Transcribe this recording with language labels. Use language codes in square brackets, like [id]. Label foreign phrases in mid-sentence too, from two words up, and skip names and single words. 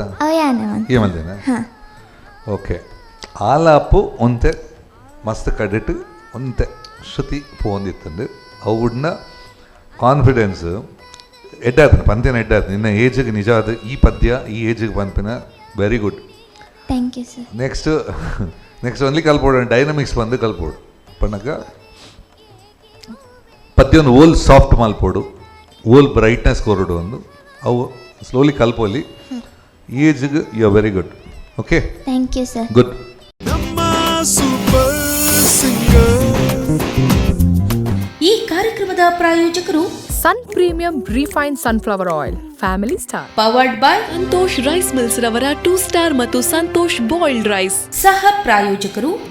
[tcy] ಅವ ಯಾನೆ ಏ ಮಲ್ತೇನೆ. ಹಾಂ. ಓಕೆ ಆಲಾಪು ಒಂತೆ ಮಸ್ತ್ ಕಡಿಟ್ ಒಂತೆ ಶ್ರುತಿ ಪೋಂದಿತ್ತಂದು ಅವನ್ನ ಕಾನ್ಫಿಡೆನ್ಸ್ ಎಡ್ಡಾತನ ಪಂದ್ಯನ ಎಡ್ಡಾತನ ಇನ್ನು ಏಜಿಗೆ ನಿಜ ಅದು ಈ ಪದ್ಯ ಈ ಏಜಿಗೆ ಪಂಪಿನ [en] very good. thank you sir. next only [tcy] ಕಲ್ಪೋಡು ಡೈನಮಿಕ್ಸ್ ಬಂದು ಕಲ್ಪೋಡು ಪಣ್ಣಕ ಪದ್ಯವನ್ನು ಓಲ್ ಸಾಫ್ಟ್ ಮಲ್ಪೋಡು ಓಲ್ ಬ್ರೈಟ್ನೆಸ್ ಕೊರಡು ಒಂದು ಅವು ಸ್ಲೋಲಿ ಕಲ್ಪೋಲಿ ಏಜ್ಗೆ [en] you are very good. [tcy] ಓಕೆ [en] thank you sir. [tcy] ಗುಡ್. [kn] ಈ ಕಾರ್ಯಕ್ರಮದ ಪ್ರಾಯೋಜಕರು ಸನ್ ಪ್ರೀಮಿಯಂ ರಿಫೈನ್ ಸನ್ಫ್ಲವರ್ ಆಯಿಲ್, ಫ್ಯಾಮಿಲಿ ಸ್ಟಾರ್, [en] powered by [kn] ಸಂತೋಷ್ ರೈಸ್ ಮಿಲ್ಸ್ ರವರ 2 ಸ್ಟಾರ್ ಮತ್ತು ಸಂತೋಷ್ ಬಾಯ್ಲ್ಡ್ ರೈಸ್.